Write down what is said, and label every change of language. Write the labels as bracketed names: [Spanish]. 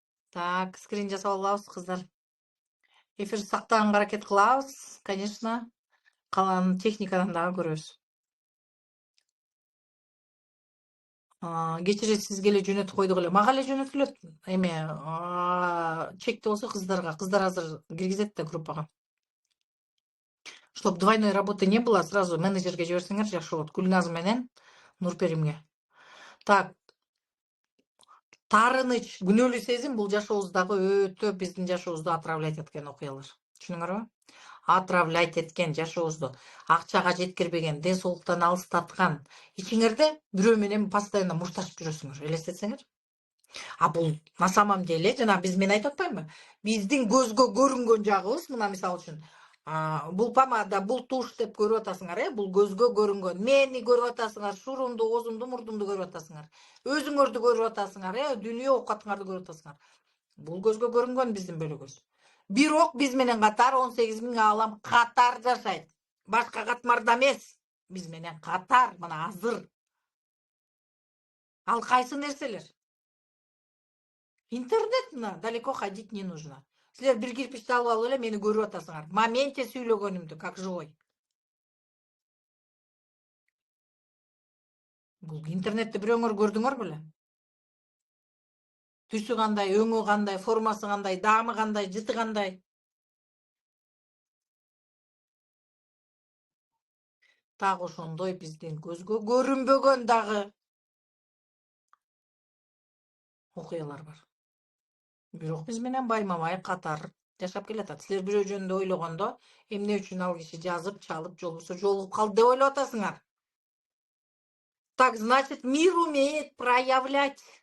[Kyrgyz] Так, скрин жасап алабыз, кыздар. Эфир сактаганга аракет кылабыз, конечно. Калганын техникадан дагы көрөбүз. Кечире сизге эле жөнөтүп койдук эле. Мага эле жөнөтүлөт. Эме, чекти болсо кыздарга. Кыздар азыр киргизет да группага. [Russian] Чтоб двойной работы не было, сразу [Kyrgyz] менеджерге жиберсеңер жакшы болот. Гүлназ менен Нурперимге. Так. Таарыныч, күнөөлүү сезим бул жашообуздагы өтө биздин жашообузду [Russian] отравлять [Kyrgyz] эткен окуялар. Түшүнүңөрбү? [Russian] Отравлять [Kyrgyz] эткен жашообузду. Акчага жеткирбеген, ден соолуктан алыстаткан. Ичиңерде бирөө менен постоянно мушташып жүрөсүңөр. Элестетсеңер. Бул [Russian] на самом деле, [Kyrgyz] жана мен айтып атпаймынбы? Биздин көзгө көрүнгөн жагыбыз, мына мисалы үчүн, бул помада, бул туш деп көрүп атасыңар, бул көзгө көрүнгөн. Мени көрүп атасыңар, шурумду, оозумду, мурдумду көрүп атасыңар. Өзүңөрдү көрүп атасыңар, дүйнө оокатыңарды көрүп атасыңар. Бул көзгө көрүнгөн биздин бөлөгөз. Бирок биз менен катар 18 000 аалам катар жашайт. Башка катмарда эмес. Биз менен катар, мына азыр. Ал кайсы нерселер? [Russian] Интернет, далеко ходить не нужно. [Kyrgyz] Силер бир кирпичти алып алып эле мени көрүп атасыңар. [Russian] В моменте [Kyrgyz] сүйлөгөнүмдү, [Russian] как живой. [Kyrgyz] Бул интернетти бирөөңөр көрдүңөр беле? Түсү кандай, өңү кандай, формасы кандай, даамы кандай, жыты кандай. Так ошондой биздин көзгө көрүнбөгөн дагы окуялар бар. Бирок биз менен байма-бай катар жашап келатат. Силер бирөө жөнүндө ойлогондо, эмне үчүн ал киши жазып, чалып, жолбосо жолугуп калды деп ойлоп атасыңар. [Russian] Так, значит, мир умеет проявлять.